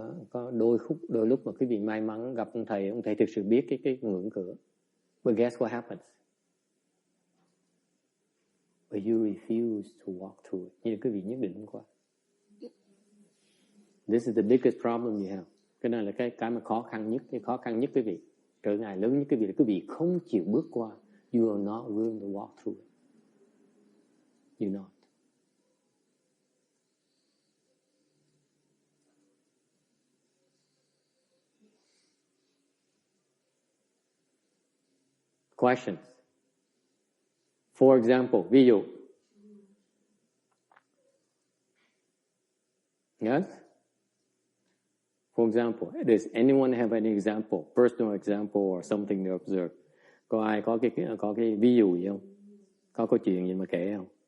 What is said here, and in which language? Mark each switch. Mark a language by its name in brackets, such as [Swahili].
[Vietnamese] Có đôi lúc mà quý vị may mắn gặp ông thầy thực sự biết cái ngưỡng cửa. [English] But guess what happens? But you refuse to walk through it. [Vietnamese] Nhưng quý vị nhất định không qua. [English] This is the biggest problem you have. [Vietnamese] Cái này là cái mà khó khăn nhất quý vị, trở ngại lớn nhất quý vị là quý vị không chịu bước qua. [English] You are not willing to walk through it. You're not. Questions? For example, [Vietnamese] ví dụ. [English] Yes? For example, does anyone have any example, personal example or something to observe? [Vietnamese] Có ai có cái ví dụ gì không? Có câu chuyện gì mà kể không?